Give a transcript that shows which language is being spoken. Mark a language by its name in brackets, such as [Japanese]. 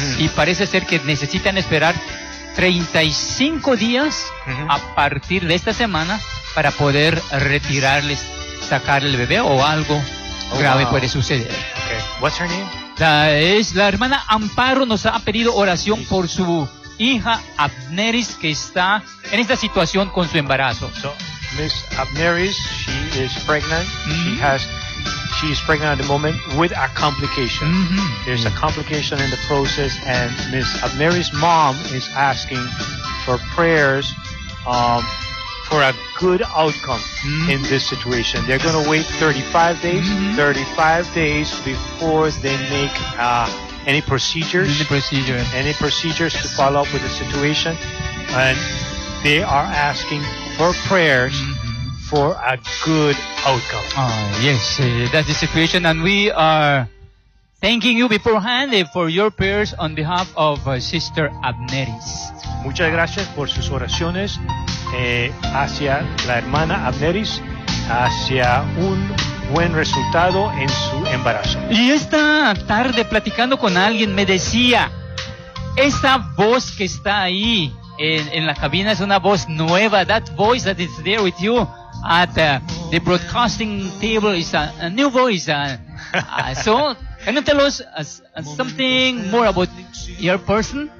[Spanish] Y parece ser que necesitan esperar 35 días a partir de esta semana para poder retirarles, sacar el bebé o algo grave puede suceder. [English] Okay. What's her name? [Spanish] Es la hermana Amparo. Nos ha pedido oración por su hija Abneris, que está en esta situación con su embarazo. [English] So, Miss Abneris, she is pregnant. Mm-hmm. She is pregnant at the moment with a complication. Mm-hmm. There's a complication in the process, and Miss Abneris' mom is asking for prayers for a good outcome in this situation. They're going to wait 35 days. Mm-hmm. 35 days before they make a any procedures? Any procedures to follow up with the situation? And they are asking for prayers for a good outcome. That's the situation. And we are thanking you beforehand for your prayers on behalf of Sister Abneris. [Spanish] Muchas gracias por sus oraciones hacia la hermana Abneris, hacia un buen resultado en su embarazo. Y esta tarde, platicando con alguien, me decía, esa voz que está ahí en la cabina es una voz nueva. [English] That voice that is there with you at the broadcasting table is a new voice. So, can you tell us something more about your person?